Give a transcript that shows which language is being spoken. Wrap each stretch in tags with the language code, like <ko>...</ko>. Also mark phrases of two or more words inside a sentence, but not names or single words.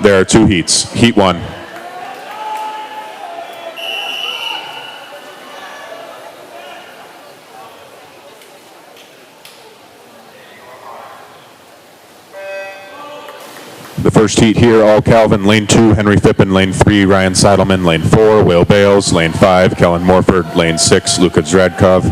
<en>There are 2 heats. Heat 1. The first heat here, all Calvin. Lane 2, Henry Phippen. Lane 3, Ryan Seidelman. Lane 4, Will Bales. Lane 5, Kellen Morford. Lane 6, Luka Zdradkov.</en>